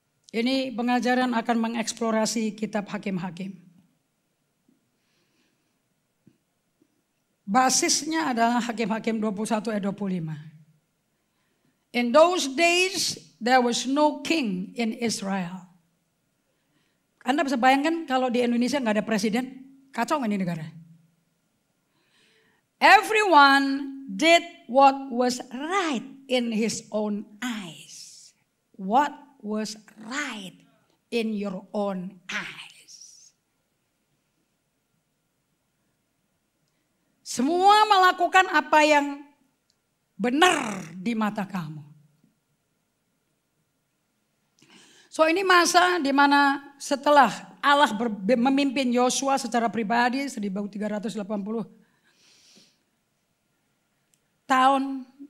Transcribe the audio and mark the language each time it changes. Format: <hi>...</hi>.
<id>Ini pengajaran akan mengeksplorasi kitab Hakim-Hakim. Basisnya adalah Hakim-Hakim 21 ayat 25.</id> <en>In those days there was no king in Israel.</en> <id>Anda bisa bayangkan kalau di Indonesia nggak ada presiden, kacau nggak ini negara?</id> <en>Everyone did what was right in his own eyes. What was right in your own eyes.</en> <id>Semua melakukan apa yang benar di mata kamu. So ini masa di mana setelah Allah memimpin Yosua secara pribadi 1380 tahun.</id>